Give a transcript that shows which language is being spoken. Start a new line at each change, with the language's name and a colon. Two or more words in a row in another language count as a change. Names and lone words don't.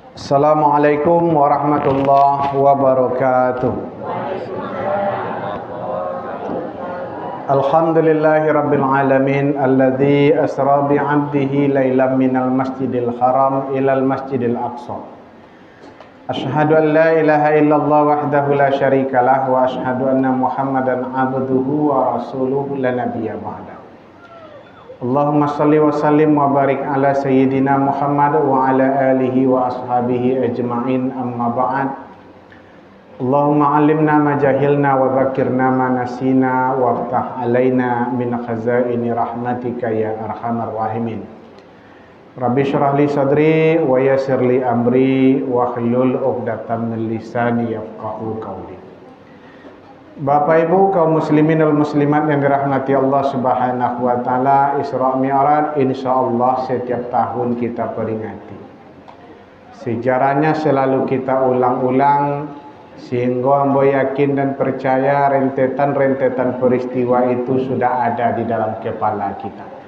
Arabic: السلام عليكم ورحمة الله وبركاته. الحمد لله رب العالمين الذي أسرى بعبده ليلا من المسجد الحرام إلى المسجد الأقصى. أشهد أن لا إله إلا الله وحده لا شريك له وأشهد أن محمدا عبده ورسوله لا نبي بعده. اللهم صل وسلم وبارك على سيدنا محمد وعلى آله وأصحابه أجمعين, أما بعد. اللهم علمنا ما جهلنا وذكرنا ما نسينا وافتح علينا من خزائن رحمتك يا أرحم الراحمين. رب اشرح لي صدري ويسر لي أمري واحلل عقدة من لساني يفقهوا قولي.
Indonesian: Bapak Ibu kaum muslimin dan muslimat yang dirahmati Allah
Arabic: سبحانه وتعالى,
Indonesian: Isra Mi'raj insyaallah setiap tahun kita peringati. Sejarahnya selalu kita ulang-ulang sehingga ambo yakin dan percaya rentetan-rentetan peristiwa itu sudah ada di dalam kepala kita.